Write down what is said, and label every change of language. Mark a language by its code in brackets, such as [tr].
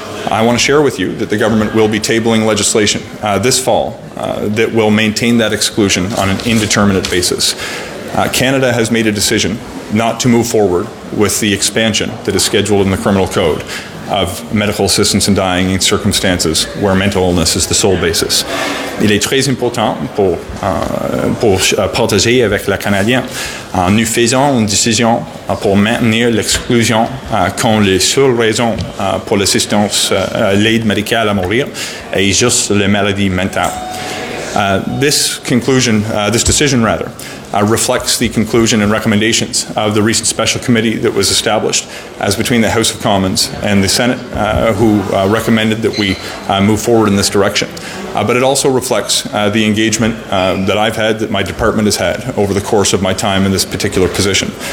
[en] I want to share with you that the government will be tabling legislation this fall that will maintain that exclusion on an indeterminate basis. Canada has made a decision not to move forward with the expansion that is scheduled in the Criminal Code of medical assistance in dying in circumstances where mental illness is the sole basis. [fr] Il est très important pour partager avec les Canadiens. Nous faisons une décision pour maintenir l'exclusion quand la seule raison pour l'assistance, l'aide médicale à mourir est juste les maladies mentales. [en] This decision reflects the conclusion and recommendations of the recent special committee that was established as between the House of Commons and the Senate, who recommended that we move forward in this direction. But it also reflects the engagement that I've had, that my department has had over the course of my time in this particular position.